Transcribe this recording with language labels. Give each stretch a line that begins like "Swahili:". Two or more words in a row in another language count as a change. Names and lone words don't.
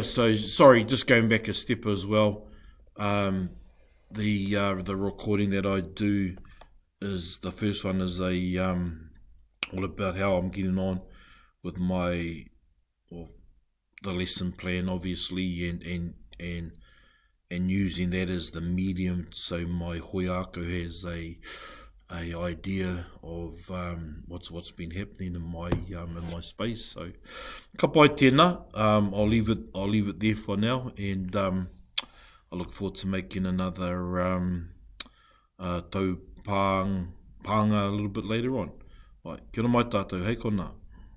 English: So sorry, just going back a step as well. The recording that I do is the first one is all about how I'm getting on with the lesson plan, obviously, and using that as the medium, so my hoiako has a idea of what's been happening in my space.
Māori: So ka pai tēnā.
English: I'll leave it there for now, and I look forward to making another
Māori: tau pānga
English: a little bit later on. Right,
Māori: kia ora mai tātou, hei kona.